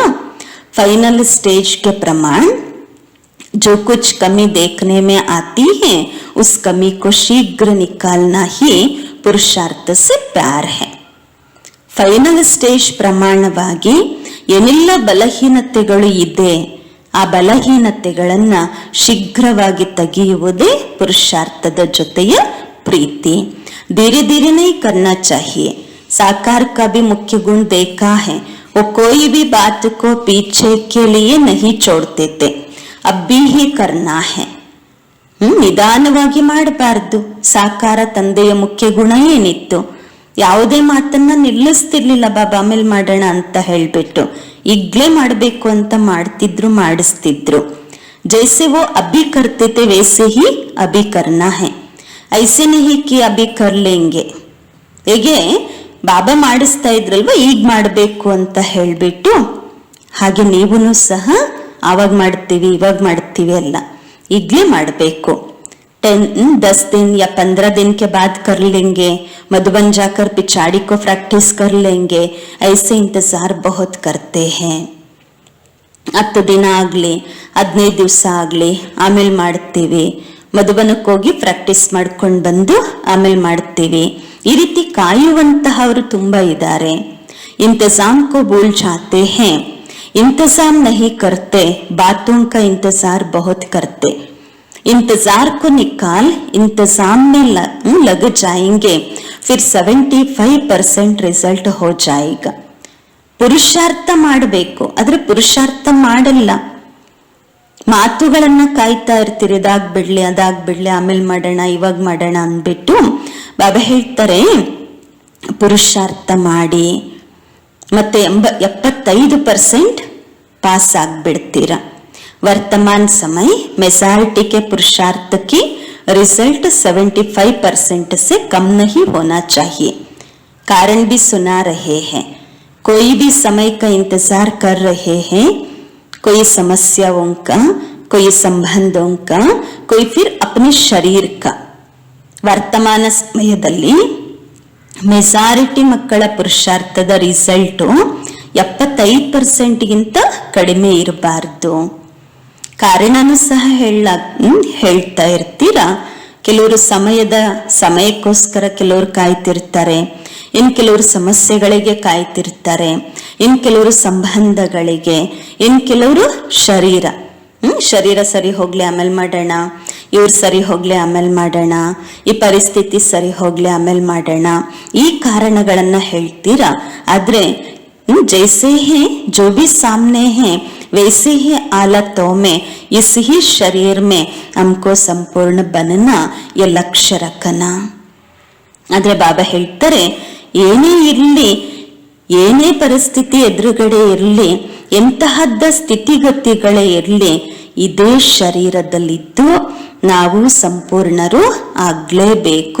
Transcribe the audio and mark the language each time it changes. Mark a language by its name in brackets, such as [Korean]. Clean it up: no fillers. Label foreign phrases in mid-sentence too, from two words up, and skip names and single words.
[Hindi] फाइनल स्टेज के प्रमाण जो कुछ कमी देखने में आती है उस कमी को शीघ्र निकालना ही पुरुषार्थ से प्यार है. [Kannada] ಫೈನಲ್ ಸ್ಟೇಜ್ ಪ್ರಮಾಣವಾಗಿ ಏನೆಲ್ಲ ಬಲಹೀನತೆಗಳು ಇದೆ, ಆ ಬಲಹೀನತೆಗಳನ್ನ ಶೀಘ್ರವಾಗಿ ತೆಗೆಯುವುದೇ ಪುರುಷಾರ್ಥದ ಜೊತೆಯ ಪ್ರೀತಿ. [Hindi] धीरे धीरे नहीं करना चाहिए. साकार का भी मुख्य गुण देखा है, वो कोई भी बात को पीछे के लिए नहीं छोड़ते थे. अब भी ही करना है. [Kannada] ನಿಧಾನವಾಗಿ ಮಾಡಬಾರ್ದು. ಸಾಕಾರ ತಂದೆಯ ಮುಖ್ಯ ಗುಣ ಏನಿತ್ತು? ಯಾವುದೇ ಮಾತನ್ನ ನಿಲ್ಲಿಸ್ತಿರ್ಲಿಲ್ಲ. ಬಾಬಾ ಆಮೇಲೆ ಮಾಡೋಣ ಅಂತ ಹೇಳ್ಬಿಟ್ಟು ಈಗ್ಲೇ ಮಾಡ್ಬೇಕು ಅಂತ ಮಾಡ್ತಿದ್ರು, ಮಾಡಿಸ್ತಿದ್ರು. [Hindi] जैसे वो अभी करते थे वैसे ही अभी करना है, ऐसे नहीं कि अभी कर लेंगे. [Kannada] ಹೇಗೆ ಬಾಬಾ ಮಾಡಿಸ್ತಾ ಇದ್ರಲ್ವ, ಈಗ ಮಾಡಬೇಕು ಅಂತ ಹೇಳ್ಬಿಟ್ಟು, ಹಾಗೆ ನೀವೂ ಸಹ ಆವಾಗ ಮಾಡ್ತೀವಿ ಇವಾಗ ಮಾಡ್ತೀವಿ ಅಲ್ಲ, ಈಗಲೇ ಮಾಡಬೇಕು. [Hindi] 10 दिन या 15 दिन के बाद कर लेंगे, मधुबन जाकर पिछाड़ी को प्रैक्टिस कर लेंगे, ऐसे इंतजार बहुत करते हैं. [Kannada] 10 ದಿನ ಆಗಲಿ 15 ದಿವಸ ಆಗಲಿ ಆಮೇಲೆ ಮಾಡ್ತೀವಿ, ಮಧುಬನಕ್ಕೆ ಹೋಗಿ ಪ್ರಾಕ್ಟೀಸ್ ಮಾಡ್ಕೊಂಡು ಬಂದು ಆಮೇಲೆ ಮಾಡ್ತೀವಿ. ಈ ರೀತಿ ಕಾಯುವಂತಹವರು ತುಂಬಾ ಇದ್ದಾರೆ. [Hindi] इंतजाम को भूल जाते है, इंतजाम नहीं करते, बातों का इंतजार बहुत करते. इंतजार को निकाल इंतजाम में लग जाएंगे, फिर 75% रिजल्ट हो जाएगा. [Kannada] ಪುರುಷಾರ್ಥ ಮಾಡಬೇಕು, ಆದ್ರೆ ಪುರುಷಾರ್ಥ ಮಾಡಲ್ಲ. ಮಾತುಗಳನ್ನ ಕಾಯ್ತಾ ಇರ್ತೀರಿ, ಅದಾಗ್ಬಿಡ್ಲಿ ಅದಾಗ್ಬಿಡ್ಲಿ ಆಮೇಲೆ ಮಾಡೋಣ ಇವಾಗ ಮಾಡೋಣ ಅಂದ್ಬಿಟ್ಟು ಬಾಬಾ ಹೇಳ್ತಾರೆ ಪುರುಷಾರ್ಥ ಮಾಡಿ. ಮತ್ತೆ 75% ಪಾಸ್ ಆಗ್ ಬಿಡ್ತೀರಾ. [Hindi] वर्तमान समय मेजॉरिटी के पुरुषार्थ की रिजल्ट 75% से कम नहीं होना चाहिए. कारण भी सुना रहे हैं, कोई भी समय का इंतजार कर रहे हैं, कोई समस्याओं का, कोई संबंधों का, कोई फिर अपने शरीर का. [Kannada] ವರ್ತಮಾನ ಸಮಯದಲ್ಲಿ ಮೆಜಾರಿಟಿ ಮಕ್ಕಳ ಪುರುಷಾರ್ಥದ ರಿಸಲ್ಟು 75%ಗಿಂತ ಕಡಿಮೆ ಇರಬಾರ್ದು. ಕಾರಣನೂ ಸಹ ಹೇಳ್ತಾ ಇರ್ತೀರಾ. ಕೆಲವರು ಸಮಯಕ್ಕೋಸ್ಕರ ಕೆಲವರು ಕಾಯ್ತಿರ್ತಾರೆ, ಇನ್ ಕೆಲವರು ಸಮಸ್ಯೆಗಳಿಗೆ ಕಾಯ್ತಿರ್ತಾರೆ, ಇನ್ ಕೆಲವರು ಸಂಬಂಧಗಳಿಗೆ, ಇನ್ ಕೆಲವರು ಶರೀರ ಸರಿ ಹೋಗ್ಲಿ ಆಮೇಲೆ ಮಾಡೋಣ, ಇವ್ರು ಸರಿ ಹೋಗ್ಲಿ ಆಮೇಲೆ ಮಾಡೋಣ, ಈ ಪರಿಸ್ಥಿತಿ ಸರಿ ಹೋಗ್ಲಿ ಆಮೇಲೆ ಮಾಡೋಣ, ಈ ಕಾರಣಗಳನ್ನ ಹೇಳ್ತೀರಾ. [Hindi] ಆದ್ರೆ जैसे ही जो भी सामने है वैसे ही हालतों में इस ही शरीर में हमको संपूर्ण बनना ये लक्ष्य रखना. [Kannada] आದ್ರೆ ಬಾಬಾ ಹೇಳ್ತಾರೆ, ಏನೇ ಇರಲಿ, ಏನೇ ಪರಿಸ್ಥಿತಿ ಎದುರುಗಡೆ ಇರಲಿ, ಎಂತಹದ್ದ ಸ್ಥಿತಿಗತಿಗಳೇ ಇರಲಿ, ಇದೇ ಶರೀರದಲ್ಲಿದ್ದು ನಾವು ಸಂಪೂರ್ಣರು ಆಗ್ಲೇಬೇಕು.